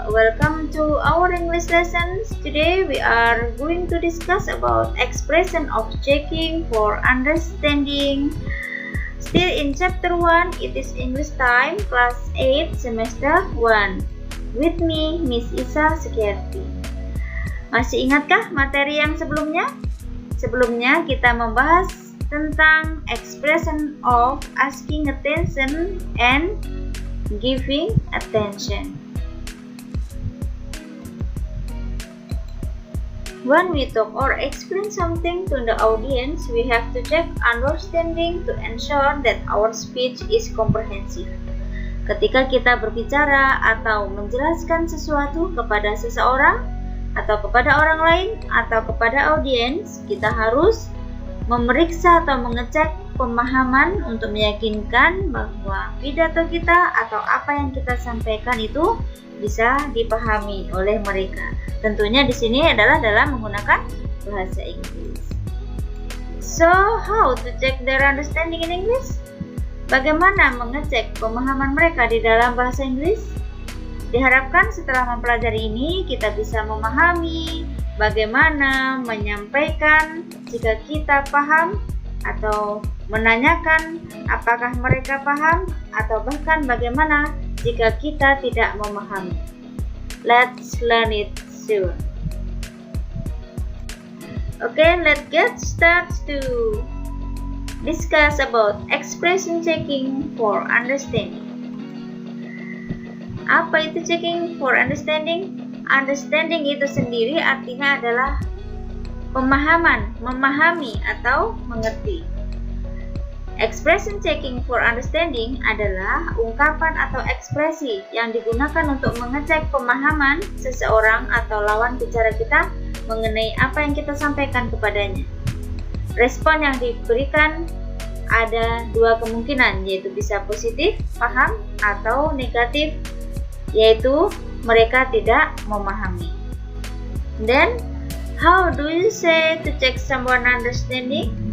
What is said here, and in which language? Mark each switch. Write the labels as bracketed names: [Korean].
[English] Welcome to our English lessons. Today we are going to discuss about expression of checking for understanding. Still in chapter 1, it is English time, class 8, semester 1. With me, Miss Isa Sekiarti. [Indonesian] Masih ingatkah materi yang sebelumnya? Sebelumnya kita membahas tentang expression of asking attention and giving attention. [English] When we talk or explain something to the audience, we have to check understanding to ensure that our speech is comprehensive. [Indonesian] Ketika kita berbicara atau menjelaskan sesuatu kepada seseorang atau kepada orang lain atau kepada audiens, kita harus memeriksa atau mengecek pemahaman untuk meyakinkan bahwa pidato kita atau apa yang kita sampaikan itu bisa dipahami oleh mereka. Tentunya di sini adalah dalam menggunakan bahasa Inggris. [English] So, how to check their understanding in English? [Indonesian] Bagaimana mengecek pemahaman mereka di dalam bahasa Inggris? Diharapkan setelah mempelajari ini kita bisa memahami bagaimana menyampaikan jika kita paham atau menanyakan apakah mereka paham atau bahkan bagaimana jika kita tidak memahami. [English] Let's learn it soon. Okay, let's get started to discuss about expression checking for understanding. [Indonesian] Apa itu checking for understanding? Understanding itu sendiri artinya adalah pemahaman, memahami atau mengerti. Expression checking for understanding adalah ungkapan atau ekspresi yang digunakan untuk mengecek pemahaman seseorang atau lawan bicara kita mengenai apa yang kita sampaikan kepadanya. Respon yang diberikan ada dua kemungkinan, yaitu bisa positif, paham, atau negatif, yaitu mereka tidak memahami. [English] Then, how do you say to check someone understanding?